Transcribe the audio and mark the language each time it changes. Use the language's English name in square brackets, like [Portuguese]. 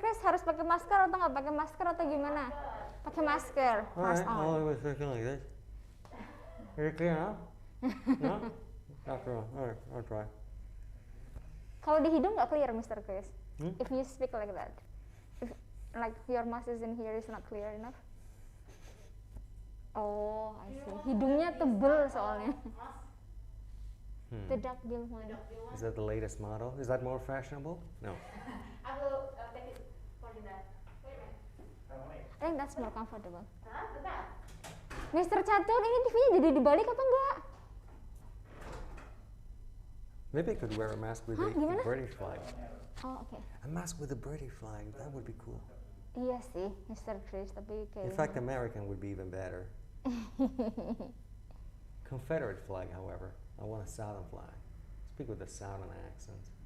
[Indonesian] Chris harus pakai masker atau nggak pakai masker atau gimana? Pakai masker. [English] Mask on. I was thinking like this. Is it clear now? No? After all. All right, I'll try. [Indonesian] Kalau di hidung nggak clear, Mr. Chris. Hmm? [English] If you speak like that, if like your mask is in here is not clear enough. Oh, I see. [Indonesian] Hidungnya tebel soalnya. [English] The duck bill one. Is that the latest model? Is that more fashionable? No. I will take it for that. Wait a minute. I think that's more comfortable. Mr. [Indonesian] Catur, ini TV-nya jadi dibalik apa enggak? [English] Maybe I could wear a mask with a British flag. Oh, okay. A mask with a British flag, that would be cool. [Indonesian] Iya sih, Mr. Chris, tapi kayak... [English] In fact, American would be even better. Confederate flag, however. I want a Southern flag. Speak with a Southern accent.